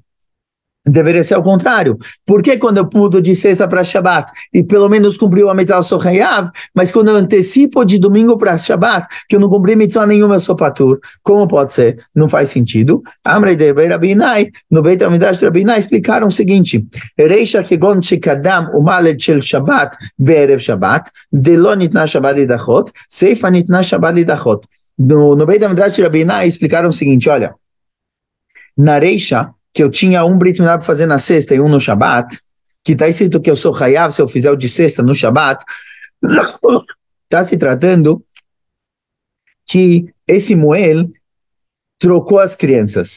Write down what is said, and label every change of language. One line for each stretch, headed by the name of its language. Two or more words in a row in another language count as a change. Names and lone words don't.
Portuguese: Deveria ser ao contrário. Por que quando eu mudo de sexta para Shabat e pelo menos cumpriu a mitzvah, eu sou Hayav, mas quando eu antecipo de domingo para Shabat, que eu não cumpri mitzvah nenhuma, eu sou Patur? Como pode ser? Não faz sentido. Amrei de Rabi Nai, no
Hebrew: בית המדרש
Portuguese: de Rabi Nai, explicaram o seguinte:
Hebrew: רישא כגון שקדם ומל של שבת בערב שבת דלא ניתנה שבת לדחות סיפא ניתנה שבת לדחות.
Portuguese: No
Hebrew: בית המדרש
Portuguese: de Rabi Nai, explicaram o seguinte: olha, na Reisha, que eu tinha um
Hebrew: ברית מילה
Portuguese: para fazer na sexta e um no Shabat, que está escrito que eu sou Hayav se eu fizer o de sexta no Shabat, está se tratando que esse Moel trocou as crianças.